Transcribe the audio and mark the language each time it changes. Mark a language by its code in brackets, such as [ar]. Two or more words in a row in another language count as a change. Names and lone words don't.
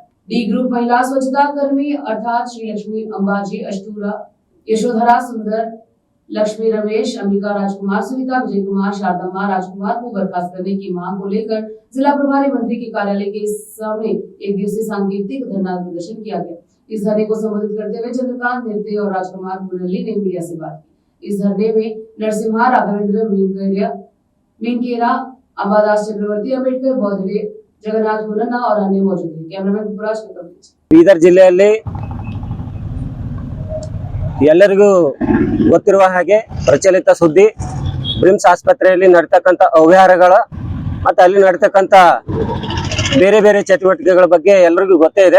[hi] डी ग्रुप महिला स्वच्छता कर्मी अर्थात श्री लक्ष्मी अंबाजी अष्टूरा, यशोधरा सुंदर, लक्ष्मी रमेश, अंबिका राजकुमार, सुनीता विजय कुमार, शारदम्मा राजकुमार को बर्खास्त करने की मांग को लेकर जिला प्रभारी मंत्री के कार्यालय के सामने एक दिवसीय सांकेतिक धरना प्रदर्शन किया गया। इस धरने को संबोधित करते हुए चंद्रकांत निर्दय और राजकुमार मुरली ने मीडिया से बात की। इस धरने में नरसिम्हा, राघवेंद्र, मीनकेरा, अंबादास चक्रवर्ती, अंबेडकर, बौद्धे, जगन्नाथ हुनन्ना और अन्य मौजूद हैं। कैमरामैन पुराज [kn] ಬೀದರ್ ಜಿಲ್ಲೆಯಲ್ಲಿ ಎಲ್ಲರಿಗೂ ಗೊತ್ತಿರುವ ಹಾಗೆ ಪ್ರಚಲಿತ ಸುದ್ದಿ ಬ್ರಿಮ್ಸ್ ಆಸ್ಪತ್ರೆಯಲ್ಲಿ ನಡೆತಕ್ಕಂತ ಅವ್ಯವಹಾರಗಳ ಮತ್ತು ಅಲ್ಲಿ ನಡೆತಕ್ಕಂತ ಬೇರೆ ಬೇರೆ ಚಟುವಟಿಕೆಗಳ ಬಗ್ಗೆ ಎಲ್ಲರಿಗೂ ಗೊತ್ತೇ ಇದೆ।